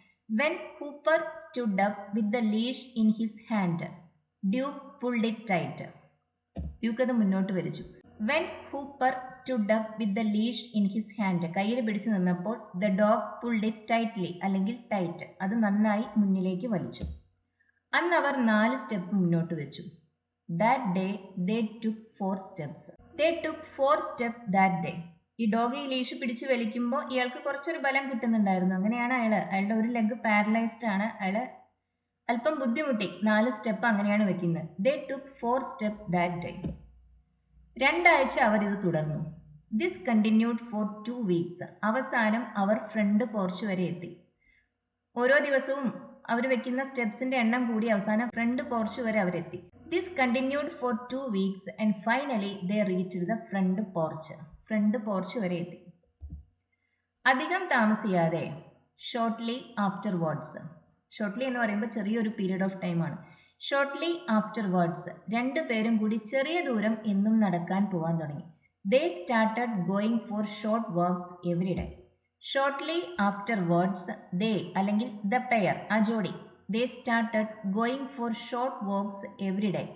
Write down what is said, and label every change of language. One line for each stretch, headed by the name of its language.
English: When Hooper stood up with the leash in his hand Duke pulled it tight.
Malayalam: Duke അത് മുന്നോട്ട് വലിച്ചു.
English: when Hooper stood up with the leash in his hand,
Malayalam: കയ്യിൽ പിടിച്ചു നിന്നപ്പോൾ
English: the dog pulled it tightly അല്ലെങ്കിൽ tight,
Malayalam: അത് നന്നായി മുന്നിലേക്ക് വലിച്ചു. അന്ന് അവർ 4 സ്റ്റെപ്പ് മുന്നോട്ട് വെച്ചു.
English: That day they took 4 steps. They took 4 steps that day.
Malayalam: ഈ ഡോഗ് ഈ ലീഷ് പിടിച്ച് വലിക്കുമ്പോൾ ഇയാൾക്ക് കുറച്ചൊരു ബലം കിട്ടുന്നുണ്ടായിരുന്നു. അങ്ങനെയാണ് അയാളുടെ ഒരു ലെഗ് പാരലൈസ്ഡ് ആണ്. അയാള് അല്പം ബുദ്ധിമുട്ടി 4 സ്റ്റെപ്പ് അങ്ങനെയാണ് വെക്കുന്നത്.
English: They took 4 steps that day.
Malayalam: 2 ആഴ്ച അവർ ഇത് തുടർന്നു.
English: This continued for 2 weeks.
Malayalam: അവസാനം അവർ ഫ്രണ്ട് പോർച്ച് വരെ എത്തി. ഓരോ ദിവസവും അവർ വെക്കുന്ന സ്റ്റെപ്സിന്റെ എണ്ണം കൂടി അവസാനം ഫ്രണ്ട് പോർച്ച് വരെ അവരെത്തി.
English: This continued for 2 weeks and finally they reached the front porch.
Malayalam: Front porch വരെ എത്തി. അധികം താമസിയാതെ,
English: Shortly afterwards.
Malayalam: ഷോർട്ട്ലി എന്ന് പറയുമ്പോൾ ചെറിയൊരു പീരീഡ് ഓഫ് ടൈം ആണ്.
English: shortly afterwards
Malayalam: 2 പേരും കൂടി ചെറിയ ദൂരം എന്നും നടക്കാൻ പോവാൻ തുടങ്ങി.
English: They started going for short walks every day. Shortly afterwards they അല്ലെങ്കിൽ the pair,
Malayalam: ആ ജോഡി,
English: they started going for short walks every day.